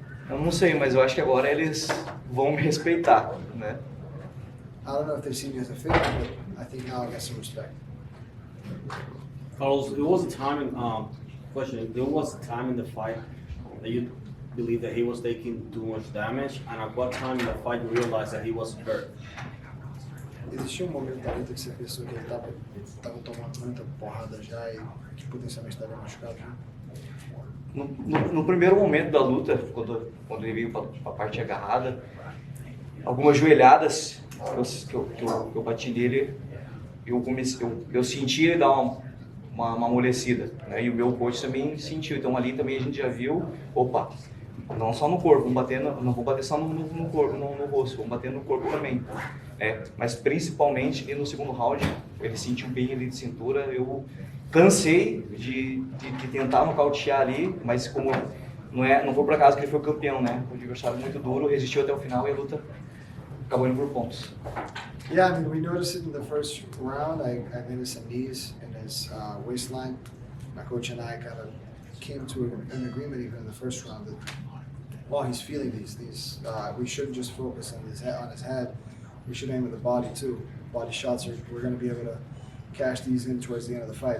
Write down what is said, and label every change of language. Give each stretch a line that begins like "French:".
Portuguese: Eu não sei, mas eu acho que agora eles vão me respeitar, né?
English: I don't know if they see me as a favorite, but I think now I got some respect. Carlos, there was a time there was a time in the fight that you believed that he was taking too much damage, and at what time in the fight you realized that he was hurt?
Portuguese: Existia um momento da luta que você pensou que ele tava tomando muita porrada já e que potencialmente estaria machucado? No primeiro momento da luta, quando ele veio para a parte agarrada, algumas joelhadas que eu bati nele, eu senti ele dar uma amolecida, né? E o meu coach também sentiu. Então ali também a gente já viu, opa, não só no corpo, não vou bater só no corpo, no rosto, vamos bater no corpo também. Mas principalmente e no segundo round, ele sentiu bem ali de cintura. Eu cansei de tentar nocautear ali, mas como não foi por acaso que ele foi o campeão, né? O adversário muito duro, resistiu até o final e a luta acabou indo por pontos.
English: Yeah, I mean, we noticed it in the first round. I noticed some knees in his waistline. My coach and I kind of came to an agreement even in the first round that while he's feeling these, we shouldn't just focus on his head. We should aim at the body too. Body shots we're going to be able to cash these in towards the end of the fight.